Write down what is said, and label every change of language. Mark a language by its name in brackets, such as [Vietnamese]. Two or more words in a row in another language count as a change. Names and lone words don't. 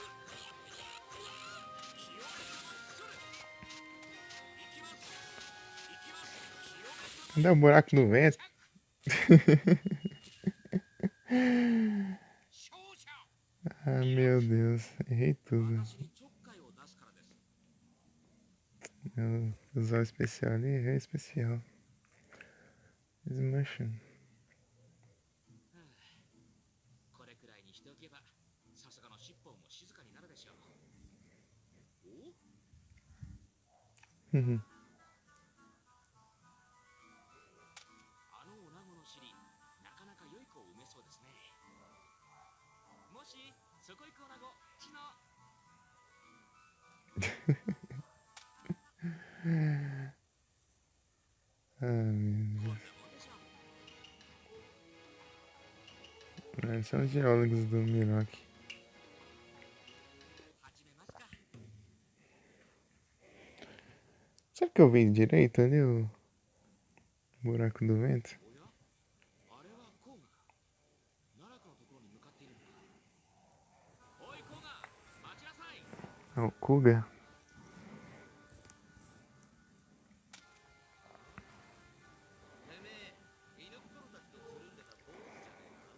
[Portuguese] Cadê o buraco no vento? [Japanese] 勝者 [Portuguese] Ah, meu Deus. Errei tudo. [Japanese] 私にちょっかいを出すからです。 [Portuguese] Eu usar o especial ali, errei o especial. Smushing. [Japanese] これくらいにしておけば、さすがの尻尾も静かになるでしょう。お、 Uhum. あの女子の尻、なかなか良い子を埋めそうですね。もし、そこ行く女子、ちの。 [Portuguese] Ah, meu [Japanese] こんな [Portuguese] Deus. [Japanese] もんでしょう。 [Portuguese] Ah, são os geólogos do Miroc. [Japanese] 始めますか。 [Portuguese] Será que eu vi direito ali o buraco do vento? [Japanese] おや、あれはコウガか。奈落のところに向かっているんだ。おいコウガ、待ちなさい。 [Portuguese] Ah, o Kuga. [Japanese] てめえ、犬っころたちとつるんでた坊主じゃねえか。